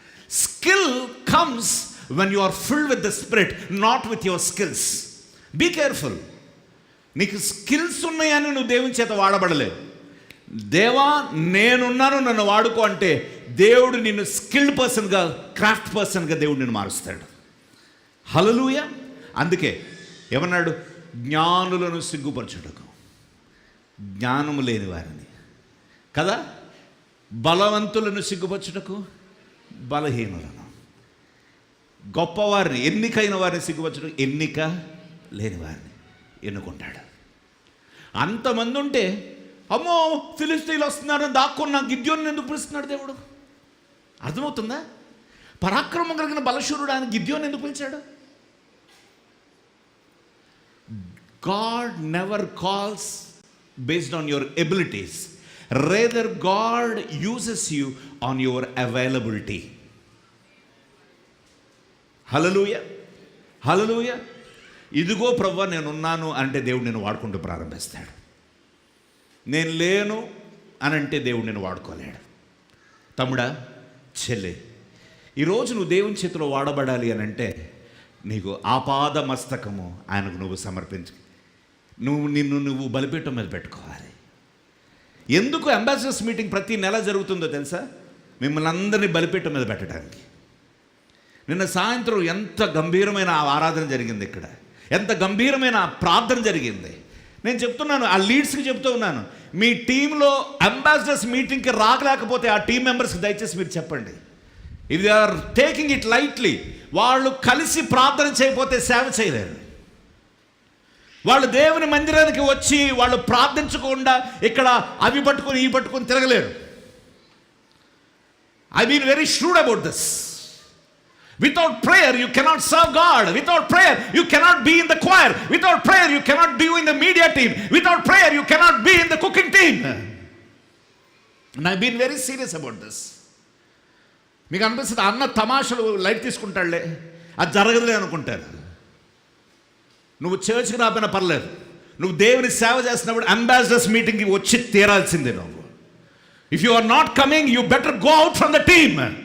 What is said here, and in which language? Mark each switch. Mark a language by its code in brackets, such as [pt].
[en] Skill comes when you are filled with the Spirit, not with your skills. Be careful. [te] నీకు skills ఉన్నాయని నువ్వు దేవుని చేత వాడబడలేవు. దేవా నేనున్నాను, నన్ను వాడుకో అంటే దేవుడు నిన్ను స్కిల్డ్ పర్సన్గా, క్రాఫ్ట్ పర్సన్గా దేవుడు నిన్ను మారుస్తాడు. హల్లెలూయా. అందుకే ఏమన్నాడు, జ్ఞానులను సిగ్గుపరచుటకు, జ్ఞానము లేని వారిని కదా, బలవంతులను సిగ్గుపరచుటకు బలహీనులను, గొప్పవారిని, ఎన్నికైన వారిని సిగ్గుపరచుటకు ఎన్నిక లేని వారిని ఎన్నుకుంటాడు. అంతమంది ఉంటే అమ్మో ఫిలిష్తీయులు వస్తున్నారని దాక్కున్న గిద్యోన్ని ఎందుకు పిలుస్తున్నాడు దేవుడు? అర్థమవుతుందా? పరాక్రమం కలిగిన బలశూరుడు ఆయన గిద్యోన్ని ఎందుకు పిలిచాడు? [en] God never calls based on your abilities. Rather, God uses you on your availability. Hallelujah. Hallelujah. [te] ఇదిగో ప్రభువా నేనున్నాను అంటే దేవుడు నేను వాడుకుంటూ ప్రారంభిస్తాడు. నేను లేను అని అంటే దేవుడు నేను వాడుకోలేడు. తమ్ముడా, చెల్లె, ఈరోజు నువ్వు దేవుని చేతిలో వాడబడాలి అని అంటే నీకు ఆపాద మస్తకము ఆయనకు నువ్వు సమర్పించు. నువ్వు బలిపీఠం మీద పెట్టుకోవాలి. ఎందుకు అంబాసిడర్స్ మీటింగ్ ప్రతి నెల జరుగుతుందో తెలుసా? మిమ్మల్ని అందరినీ బలిపీఠం మీద పెట్టడానికి. నిన్న సాయంత్రం ఎంత గంభీరమైన ఆరాధన జరిగింది, ఇక్కడ ఎంత గంభీరమైన ప్రార్థన జరిగింది. నేను చెప్తున్నాను, ఆ లీడ్స్కి చెప్తూ ఉన్నాను, మీ టీంలో అంబాసిడర్స్ మీటింగ్కి రాకలేకపోతే ఆ టీం మెంబర్స్కి దయచేసి మీరు చెప్పండి. [en] if they are taking it lightly, [te] వాళ్ళు కలిసి ప్రార్థన చేయకపోతే సేవ చేయలేరు. వాళ్ళు దేవుని మందిరానికి వచ్చి వాళ్ళు ప్రార్థించకుండా ఇక్కడ అవి పట్టుకొని ఇవి పట్టుకొని తిరగలేరు. [en] I been very shrewd about this. Without prayer you cannot serve God. Without prayer you cannot be in the choir. Without prayer you cannot be in the media team. Without prayer you cannot be in the cooking team. And I've been very serious about this. [te] మీకు అనిపిస్తుంది అన్న తమాషలు light తీసుకుంటాడులే, అది జరగదులే అనుకుంటారు. నువ్వు చర్చ్కి రాకపోయినా పర్లేదు, నువ్వు దేవుని సేవ చేస్తున్నప్పుడు అంబాసిడర్స్ మీటింగ్కి వచ్చి తీరాల్సిందే నువ్వు. [en] If you are not coming you better go out from the team.